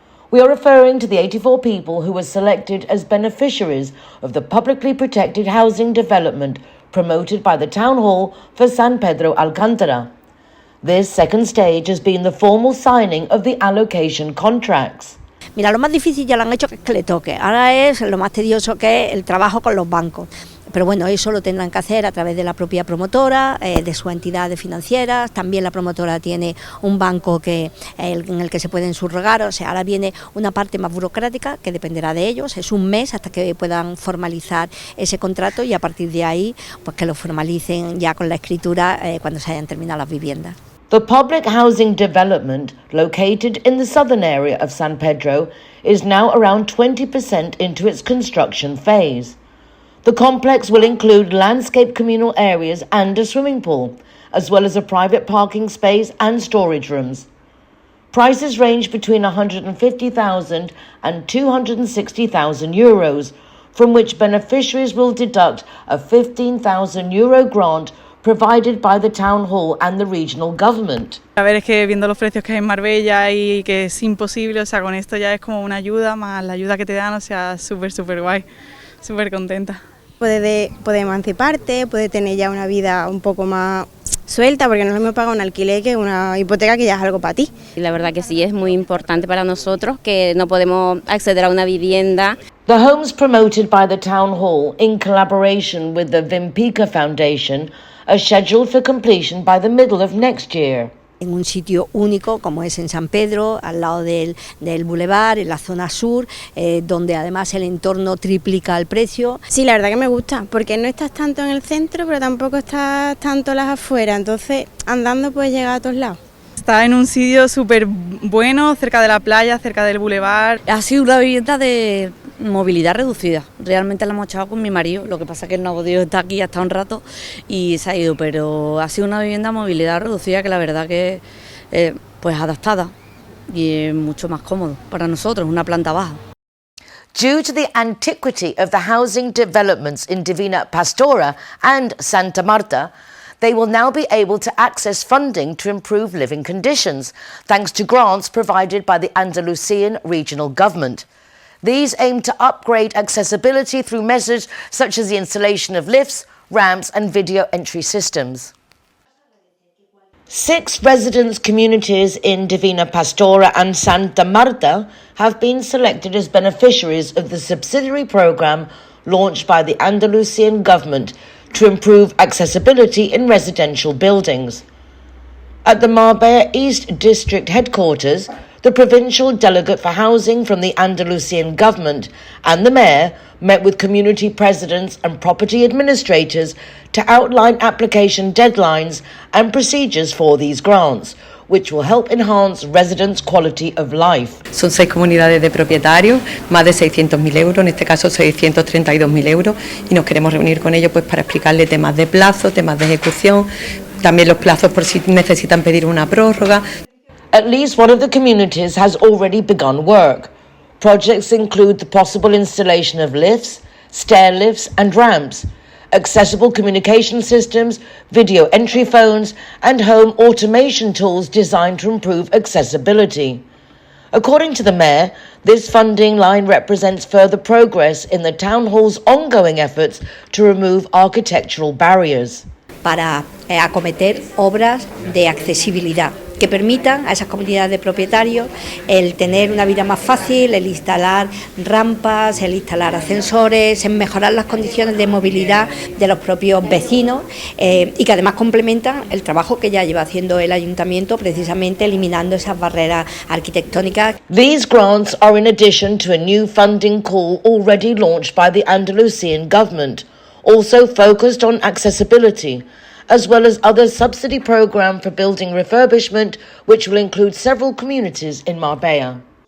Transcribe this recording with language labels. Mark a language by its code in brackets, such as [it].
[en] We are referring to the 84 people who were selected as beneficiaries of the publicly protected housing development promoted by the Town Hall for San Pedro Alcántara. This second stage has been the formal signing of the allocation contracts. [es] Mira, lo más difícil ya lo han hecho, que es que le toque. Ahora es lo más tedioso, que es el trabajo con los bancos. Pero bueno, eso lo tendrán que hacer a través de la propia promotora, de sus entidades financieras. También la promotora tiene un banco en el que se pueden subrogar. O sea, ahora viene una parte más burocrática que dependerá de ellos. Es un mes hasta que puedan formalizar ese contrato y a partir de ahí, pues que lo formalicen ya con la escritura cuando se hayan terminado las viviendas. [en] The public housing development, located in the southern area of San Pedro, is now around 20% into its construction phase. The complex will include landscape communal areas and a swimming pool, as well as a private parking space and storage rooms. Prices range between €150,000 and €260,000, from which beneficiaries will deduct a €15,000 grant provided by the Town Hall and the regional government. [es] A ver, es que viendo los precios que hay en Marbella y que es imposible, o sea, con esto ya es como una ayuda, más la ayuda que te dan, o sea, súper guay, súper contenta. Puedes emanciparte, puedes tener ya una vida un poco más suelta, porque no es lo mismo pagar un alquiler que una hipoteca, que ya es algo para ti. Y la verdad que sí, es muy importante para nosotros, que no podemos acceder a una vivienda. [en] The homes promoted by the Town Hall, in collaboration with the Vimpica Foundation, are scheduled for completion by the middle of next year. [es] En un sitio único como es en San Pedro, al lado del bulevar, en la zona sur, donde además el entorno triplica el precio. Sí, la verdad que me gusta, porque no estás tanto en el centro, pero tampoco estás tanto a las afueras, entonces andando puedes llegar a todos lados. Está en un sitio súper bueno, cerca de la playa, cerca del bulevar. Ha sido una vivienda de movilidad reducida. Realmente la hemos echado con mi marido, lo que pasa es que él no ha podido estar aquí hasta un rato y se ha ido, pero ha sido una vivienda de movilidad reducida que la verdad que pues adaptada y es mucho más cómodo para nosotros, una planta baja. [en] Due to the antiquity of the housing developments in Divina Pastora and Santa Marta, they will now be able to access funding to improve living conditions, thanks to grants provided by the Andalusian regional government. These aim to upgrade accessibility through measures such as the installation of lifts, ramps and video entry systems. 6 residence communities in Divina Pastora and Santa Marta have been selected as beneficiaries of the subsidiary programme launched by the Andalusian government to improve accessibility in residential buildings. At the Marbella East District headquarters, the provincial delegate for housing from the Andalusian government and the mayor met with community presidents and property administrators to outline application deadlines and procedures for these grants, which will help enhance residents' quality of life. [es] Son 6 comunidades de propietarios, más de 600.000 euros, en este caso 632.000 euros, y nos queremos reunir con ellos pues para explicarles temas de plazo, temas de ejecución, también los plazos por si necesitan pedir una prórroga. [en] At least one of the communities has already begun work. Projects include the possible installation of lifts, stair lifts and ramps, accessible communication systems, video entry phones and home automation tools designed to improve accessibility. According to the Mayor, this funding line represents further progress in the Town Hall's ongoing efforts to remove architectural barriers. [es] Para acometer obras de accesibilidad, que permitan a esas comunidades de propietarios el tener una vida más fácil, el instalar rampas, el instalar ascensores, en mejorar las condiciones de movilidad de los propios vecinos y que además complementan el trabajo que ya lleva haciendo el ayuntamiento, precisamente eliminando esas barreras arquitectónicas. [en] These grants are in addition to a new funding call already launched by the Andalusian government, also focused on accessibility, as well as other subsidy programme for building refurbishment, which will include several communities in Marbella.